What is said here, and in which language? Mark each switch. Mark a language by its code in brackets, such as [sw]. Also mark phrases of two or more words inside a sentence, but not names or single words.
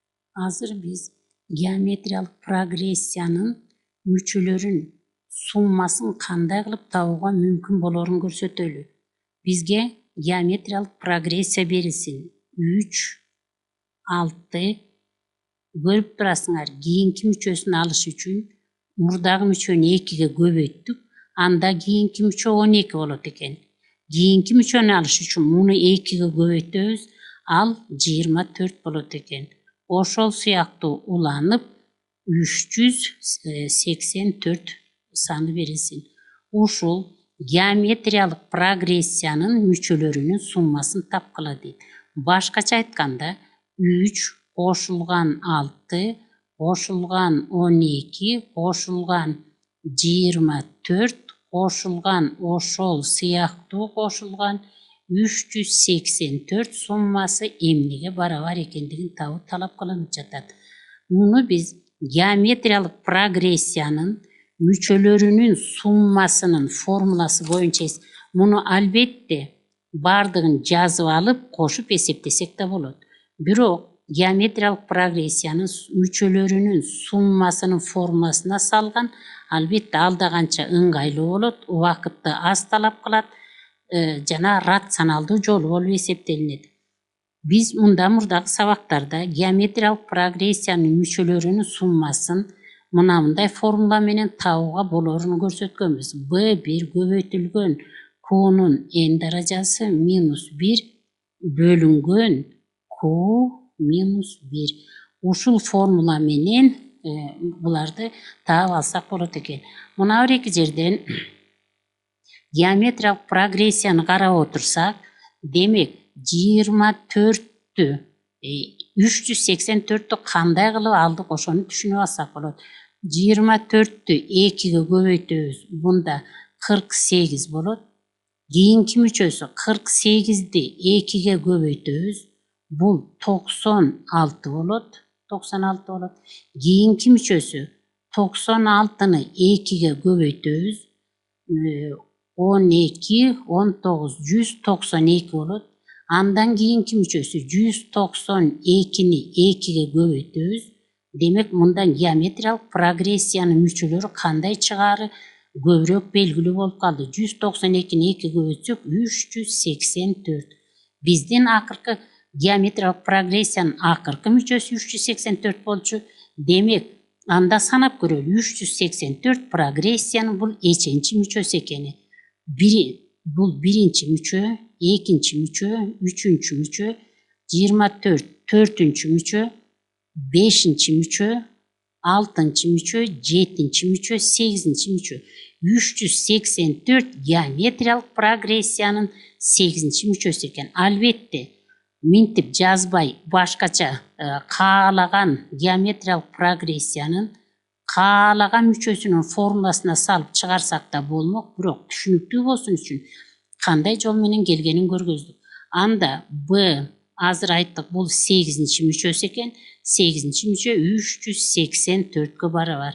[ky] Азыр биз геометриялык прогрессиянын мүчөлөрүнүн суммасын кандай кылып табууга мүмкүн болорун көрсөтөлү. Бизге геометриялык прогрессия берилсин. 3, 6 көрүп турасыңар. Кийинки мүчөсүн алыш үчүн мурдагы мүчөнү 2-ге көбөйттүк. Анда кийинки мүчө 12 болот экен. Кийинки мүчөнү алыш үчүн муну 2-ге көбөйтөбүз. Ал 24 болот экен. Ошол сыяктуу уланып 384 саны берилсин. Ушул геометриялык прогрессиянын мүчөлөрүнүн суммасын тапкыла дейт. Башкача айтканда 3 кошулган 6 кошулган 12 кошулган 24 кошулган ошол сыяктуу кошулган 384 суммасы эмнеге барабар экендигин табуу талап кылынып жатат. Муну биз геометриялык прогрессиянын мүчөлөрүнүн суммасынын формуласы боюнча муну албетте бардыгын жазып алып кошуп эсептесек да болот. Бирок геометриялык прогрессиянын мүчөлөрүнүн суммасынын формуласына салган албетте ал да канча ыңгайлуу болот, убакытты аз талап кылат, жана рационалдуу жолу болуп эсептелинет. Биз мында мурдагы сабактарда геометриялык прогрессиянын мүчөлөрүнүн суммасын мындай формула менен табууга болорун көрсөткөнбүз. B1 көбөйтүлгөн Q'нун n даражасы -1 бөлүнгөн Q -1. Ушул формула менен буларды таап алсак болот экен. Мына бир эки жерден геометриялык прогрессияны карап отурсак, демек 24-тү 384-тү кандай кылып алдык ошону түшүнүп алсак болот. 24-тү 2-ге көбөйтөбүз. Бунда 48 болот. Кийинки мүчөсү 48-ди 2-ге көбөйтөбүз. Бул 96 болот. 96 болот. Кийинки мүчөсү 96-ны 2-ге көбөйтөбүз. 12, 19, 192 болот. Андан кийинки мүчөсү 192-ни 2-ге көбөйтөбүз. Демек мындан геометриялык прогрессиянын мүчөлөрү кандай чыгаары көбүрөөк белгилүү болуп калды. 192-ни 2-ге көбөйтсөк 384. Биздин акыркы геометриялык прогрессиянын акыркы мүчөсү 384 болчу. Демек анда санап көрөлү. 384 прогрессиянын бул эченчи мүчөсү экени. Бул биринчи мүчө, экинчи мүчө, үчүнчү мүчө, 24 төртүнчү мүчө, 5-нчи мүчө, 6-нчы мүчө, 7-нчи мүчө, 8-нчи мүчө. 384 геометриялык прогрессиянын 8-нчи мүчөсү экен. Албетте минтип жазбай башкача каалаган геометриялык прогрессиянын каалаган мүчөсүнүн формуласына салып чыгарсак да болмок, бирок түшүнүктүү болсун үчүн кандай жол менен келгенин көргөздүк. Анда B азыр айттык, бул 8-нчи мүчөсү экен. 8-нчи мүчө 384-кө барабар.